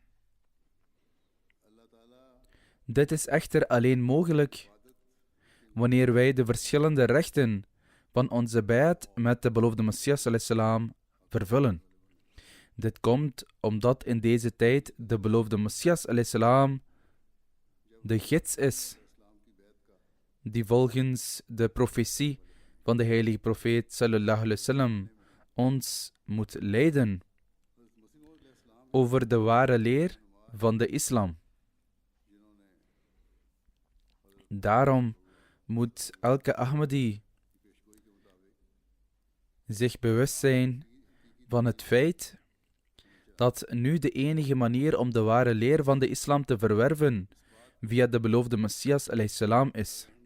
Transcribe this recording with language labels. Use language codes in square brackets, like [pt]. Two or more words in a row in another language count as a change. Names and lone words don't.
[nl] Dit is echter alleen mogelijk wanneer wij de verschillende rechten van onze bijat met de beloofde Messias salam vervullen. Dit komt omdat in deze tijd de beloofde Messias salam de gids is, die volgens de profetie van de heilige profeet [ar] صلى الله عليه وسلم [nl] ons moet leiden over de ware leer van de islam. Daarom moet elke Ahmadi zich bewust zijn van het feit dat nu de enige manier om de ware leer van de islam te verwerven via de beloofde Messias salam is.